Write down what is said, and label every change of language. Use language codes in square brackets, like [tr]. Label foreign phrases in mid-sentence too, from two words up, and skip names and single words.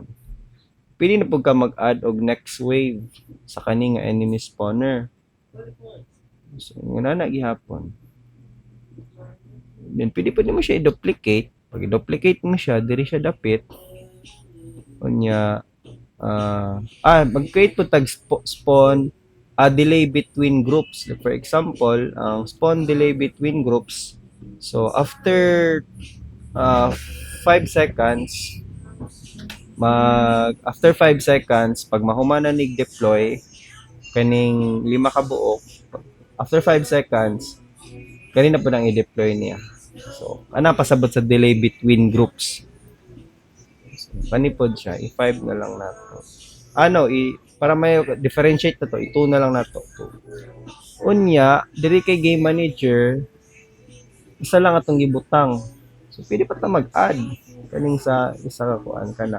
[ceb] Pili na pud ka mag-add og [en] next wave [ceb] sa kani nga [en] enemy spawner. [ceb] So nga na gihapon. Then pwede pa mo siya i-duplicate. Pag i-duplicate mo siya, diri siya dapit. Unya mag-create po tag [en] spawn delay between groups. For example, ang spawn delay between groups. [ceb] So [en] after 5 seconds after 5 seconds [ceb] pag mahumana nig deploy kaning 5 ka buok, [en] after 5 seconds [ceb] kanina po nang i-deploy niya. So, pasabot sa [en] delay between groups. [ceb] So, Panipod siya, i-5 na lang nato. Para may differentiate na to, i-2 na lang nato. Unya, diri kay [en] game manager, [ceb] isa lang atong gibutang. So, pwede pa ta mag-add kaning sa isa ka kuan kana.